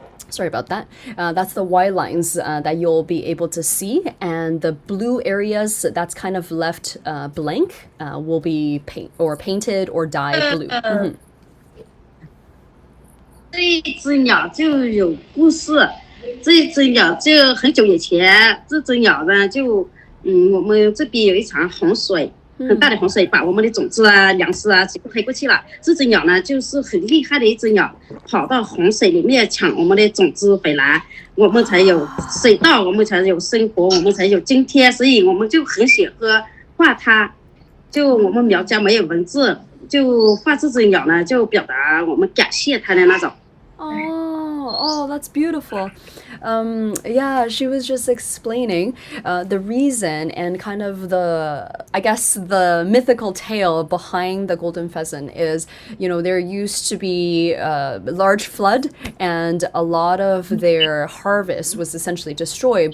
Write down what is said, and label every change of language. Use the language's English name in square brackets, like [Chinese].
[English] Sorry about that. That's the white lines that you'll be able to see, and the blue areas that's kind of left blank will be painted or dyed blue. [Chinese] 这一只鸟就有故事，这一只鸟就很久以前，这只鸟呢就我们这边有一场洪水。很大的洪水把我们的种子啊、粮食啊全部黑过去了。这只鸟呢，就是很厉害的一只鸟，跑到洪水里面抢我们的种子回来，我们才有水稻，我们才有生活，我们才有今天。所以我们就很喜欢画它。就我们苗家没有文字，就画这只鸟呢，就表达我们感谢它的那种。 [English] oh, that's beautiful. Yeah, she was just explaining the reason and kind of I guess the mythical tale behind the golden pheasant is, there used to be a large flood and a lot of their harvest was essentially destroyed.